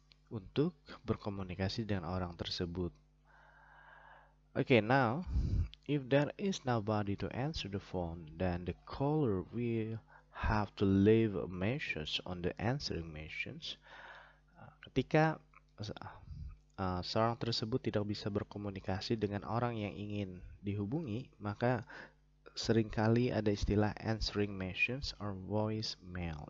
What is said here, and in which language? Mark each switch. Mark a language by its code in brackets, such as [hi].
[id] Untuk berkomunikasi dengan orang tersebut. [en] Okay, now if there is nobody to answer the phone, then the caller will have to leave a message on the answering machines. [id] Ketika seorang tersebut tidak bisa berkomunikasi dengan orang yang ingin dihubungi, maka seringkali ada istilah answering machines or voicemail.